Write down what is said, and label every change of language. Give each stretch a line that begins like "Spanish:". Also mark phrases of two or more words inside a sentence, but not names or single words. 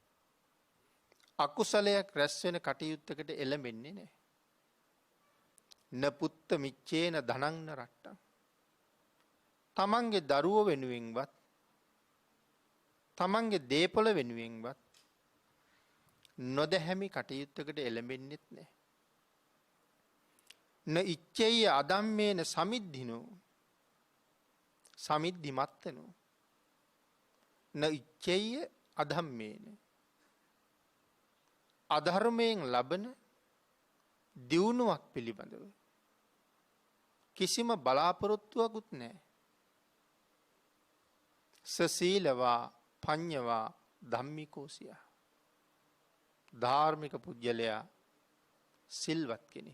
Sinhala: අකුසලයක් රැස් වෙන කටයුත්තකට එළඹෙන්නේ නැහැ.
Pali: න පුත්ත මිච්චේන ධනං න රට්ටං.
Sinhala: තමන්ගේ දරුවෝ වෙනුවෙන්වත් තමන්ගේ දේපොළ වෙනුවෙන්වත් නොදැහැමි කටයුත්තකට එළඹෙන්නෙත් නැහැ.
Pali: න ඉච්ඡේය අදම්මේන සමිද්ධිනෝ සමිද්ධිමත්තනෝ න ඉච්ඡේය අදම්මේන
Sinhala: අධර්මයෙන් ලබන දියුණුවක් පිළිබඳව කිසිම බලාපොරොත්තුවකුත් නැහැ.
Pali: සසීලවා පඤ්ඤවා ධම්මිකෝසිය.
Sinhala: ධාර්මික පුජ්‍යලයා සිල්වත් කෙනෙක්.